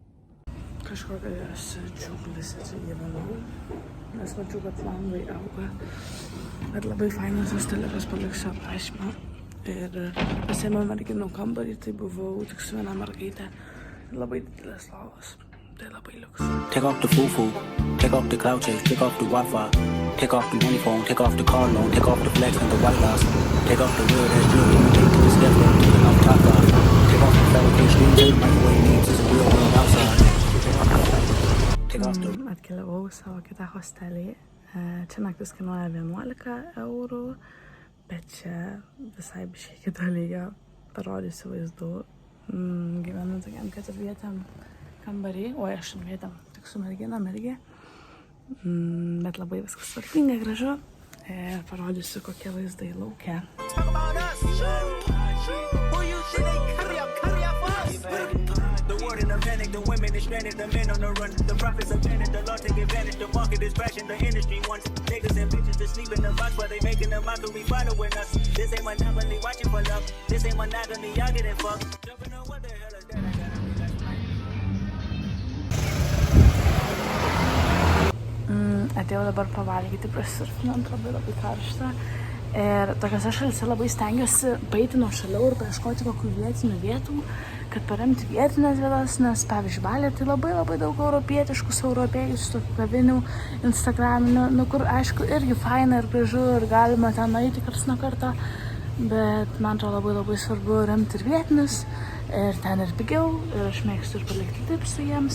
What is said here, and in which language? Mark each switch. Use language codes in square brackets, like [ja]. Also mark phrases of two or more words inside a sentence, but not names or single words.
[lt] Kažkokiose džiunglėse čia gyvenau, nes mačiau, kad langai auga. Bet labai fainas hosteliukas, paliksiu aprašymą. Ir pasiėmiau merginų kambarį, tai buvau tik su viena mergaitė. Labai didelės lovos. Tai labai liuks. [en] Take off the foo-foo, take off the cloud chase, take off the Wi-Fi, take off the uniform, take off the car loan, take off the flex and the white loss, take off the real ass jewelry, take to the step up, taking off top off, take off the fabrication screens, and the microwave needs is a real world outside. Take off the... [lt] Atkeliavau savo kitą hostelį. Čia naktis kainuoja 11 eurų, bet čia visai biškai kito lygio. Parodysiu vaizdų. Gyvenu tokiam keturvietėm kambarį, o aš vietėm tik su merginom irgi. Bet labai viskas tvarkinga, gražu. Ir parodysiu, kokie vaizdai laukia. [en] The women is stranded, the men on the run. The profits are panic, the law take advantage. The market is crashing, the industry wants niggas and bitches to sleep in the box while they making a mockery following us. This ain't monopoly, watching for love. This ain't monogamy, y'all getting fucked. Jumping on what the hell is that? I gotta relax my... [lt] Atėjau dabar pavalgyti, prasisurfinant, labai karšta. Ir tokiose šalyse labai stengiuosi paeiti nuo šaliau ir paieškoti kokių vietinių vietų, kad paremti vietinės vietas, nes pavyzdžiui Balyje tai labai daug europietiškus, europėjus, tokių kavinių, instagraminių, kur aišku irgi faina ir gražu ir galima ten eiti karts nuo karto, bet man atrodo labai svarbu remti ir vietinius, ir ten ir pigiau, ir aš mėgstu ir palikti tipsų jiems.